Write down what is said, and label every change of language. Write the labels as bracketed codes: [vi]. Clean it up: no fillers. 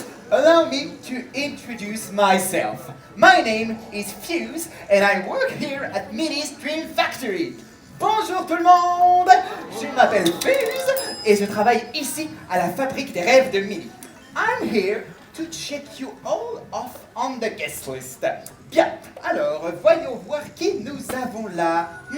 [en] Allow me to introduce myself. My name is Fuse and I work here at Minnie's Dream Factory. [fr] Bonjour tout le monde! Je m'appelle Fuse et je travaille ici à la fabrique des rêves de Minnie. [en] I'm here to check you all off on the guest list. [fr] Bien, alors voyons voir qui nous avons là.